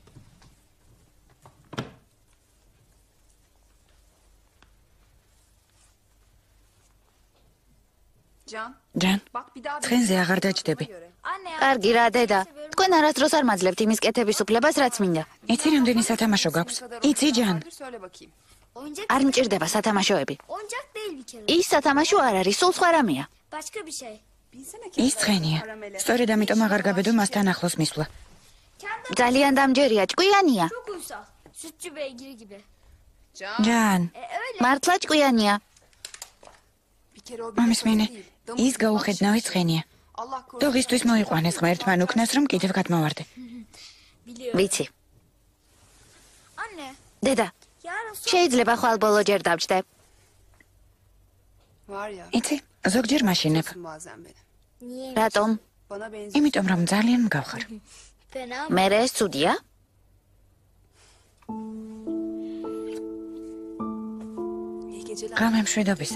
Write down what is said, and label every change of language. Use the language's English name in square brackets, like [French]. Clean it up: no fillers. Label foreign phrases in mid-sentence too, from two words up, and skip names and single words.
[Georgian] ჯან, ცხენზე აღარ დაჯდები. კარგი რა, დედა. თქვენ არასდროს არ მაძლევთ იმის კეთების უფლებას, რაც მინდა. იცი რამდენი სათამაშო გაქვს? იცი ჯან? არ მჭირდება სათამაშოები. [Turkish] Oyuncak değil bir kere. [Georgian] ის სათამაშო არ არის, სულ სხვა რამეა. [Turkish] Başka bir şey. [Georgian] ის ცხენია. სწორედ ამიტომ აღარ გაბედო მასთან ახლოს მისვლა. ძალიან დამჯერია, ჭკვიანია. [Turkish] Çok uysal. Sütçü beygiri gibi. [Georgian] ჯან, [Turkish] Öyle. [Georgian] მართლა ჭკვიანია. მამის მინე, ის გაუხედნავი ცხენია. დოღისთვის მოიყვანეს ღმერთმა უკნას, რომ კიდევ გადმოვარდე. [Turkish] Biliyorum. [Georgian] ვიცი. [Turkish] Anne. [Georgian] დედა, [Turkish] Yarın su [Georgian] შეიძლება ხვალ ბოლო ჯერ დავჭდე. [Turkish] Var ya, [Georgian] იცი, ზოგჯერ მაშინებ. [Turkish] bazen beni. niye? [Georgian] რატომ? [Turkish] Bana benziyor. [Georgian] იმიტომ რომ ძალიან მგავხარ. [Turkish] Fena mı? [Georgian] მე ეს ცუდია? [Turkish] İyi geceler. [Georgian] ღამე მშვიდობისა.